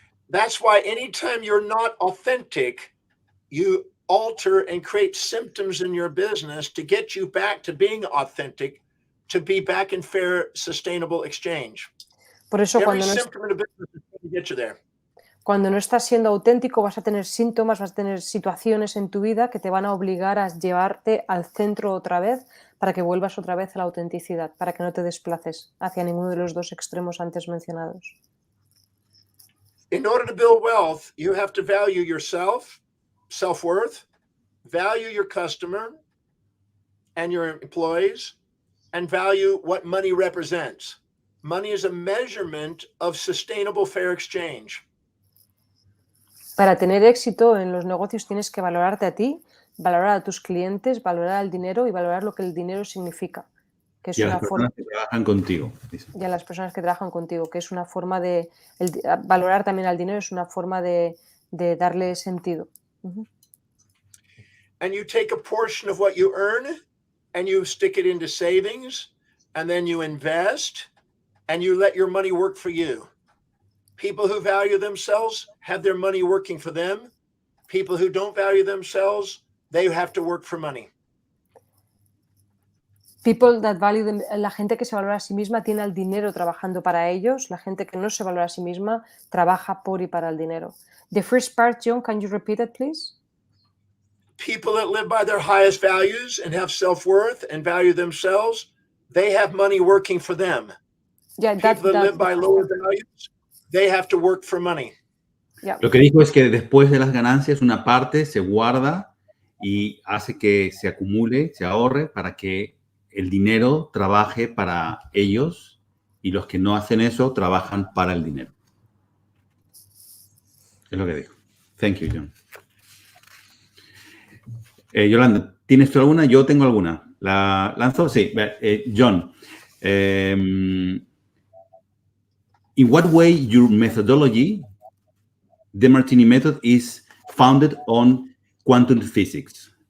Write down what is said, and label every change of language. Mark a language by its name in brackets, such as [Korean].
[English] That's why anytime you're not authentic, you alter and create symptoms in your business to get you back to being authentic, to be back in fair, sustainable exchange. [Spanish] Por eso [English] Every symptom in a business is going to get you there. [Spanish] Cuando no estás siendo auténtico vas a tener síntomas, vas a tener situaciones en tu vida que te van a obligar a llevarte al centro otra vez para que vuelvas otra vez a la autenticidad, para que no te desplaces hacia ninguno de los dos extremos antes mencionados. [English] In order to build wealth, you have to value yourself, self-worth, value your customer and your employees, and value what money represents. Money is a measurement of sustainable fair exchange. [Spanish] Para tener éxito en los negocios tienes que valorarte a ti, valorar a tus clientes, valorar el dinero y valorar lo que el dinero significa. Que es y a las personas que trabajan contigo. Y a las personas que trabajan contigo, que es una forma de... valorar también al dinero es una forma de darle sentido. [English] And you take a portion of what you earn and you stick it into savings and then you invest and you let your money work for you. People who value themselves have their money working for them. People who don't value themselves, they have to work for money. People that value them, [Spanish] la gente que se valora a sí misma tiene el dinero trabajando para ellos. La gente que no se valora a sí misma trabaja por y para el dinero. [English] The first part, John, can you repeat it, please? People that live by their highest values and have self-worth and value themselves, they have money working for them. Yeah, People that live by lower values, they have to work for money. Yeah. [Spanish] Lo que dijo es que después de las ganancias una parte se guarda y hace que se acumule, se ahorre para que el dinero trabaje para ellos y los que no hacen eso trabajan para el dinero. Es lo que dijo. [English] Thank you, [Spanish] John. Yolanda, ¿tienes tú alguna? Yo tengo alguna. ¿La lanzo? Sí. [English] John, in what way your methodology, Demartini Method, is founded on quantum physics?